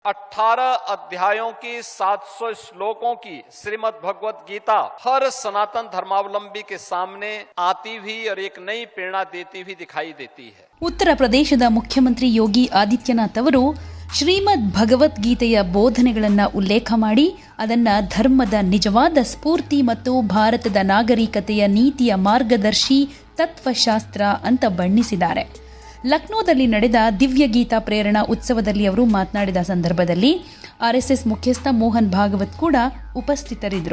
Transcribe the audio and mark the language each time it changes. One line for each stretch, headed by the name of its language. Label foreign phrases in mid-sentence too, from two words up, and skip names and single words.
Hindi: 18 अध्यायों की 700 श्लोकों की श्रीमद् भगवत गीता हर सनातन धर्मावलंबी के सामने आती हुई और एक नई प्रेरणा देती हुई दिखाई देती है।
Kannada: ಉತ್ತರ ಪ್ರದೇಶದ ಮುಖ್ಯಮಂತ್ರಿ ಯೋಗಿ ಆದಿತ್ಯನಾಥ್ ಅವರು ಶ್ರೀಮದ್ ಭಗವದ್ಗೀತೆಯ ಬೋಧನೆಗಳನ್ನು ಉಲ್ಲೇಖ ಮಾಡಿ ಅದನ್ನ ಧರ್ಮದ ನಿಜವಾದ ಸ್ಫೂರ್ತಿ ಮತ್ತು ಭಾರತದ ನಾಗರಿಕತೆಯ ನೀತಿಯ ಮಾರ್ಗದರ್ಶಿ ತತ್ವಶಾಸ್ತ್ರ ಅಂತ ಬಣ್ಣಿಸಿದ್ದಾರೆ. ಲಕ್ನೋದಲ್ಲಿ ನಡೆದ ದಿವ್ಯ ಗೀತಾ ಪ್ರೇರಣಾ ಉತ್ಸವದಲ್ಲಿ ಅವರು ಮಾತನಾಡಿದ ಸಂದರ್ಭದಲ್ಲಿ ಆರ್ಎಸ್ಎಸ್ ಮುಖ್ಯಸ್ಥ ಮೋಹನ್ ಭಾಗವತ್ ಕೂಡ ಉಪಸ್ಥಿತರಿದ್ದರು.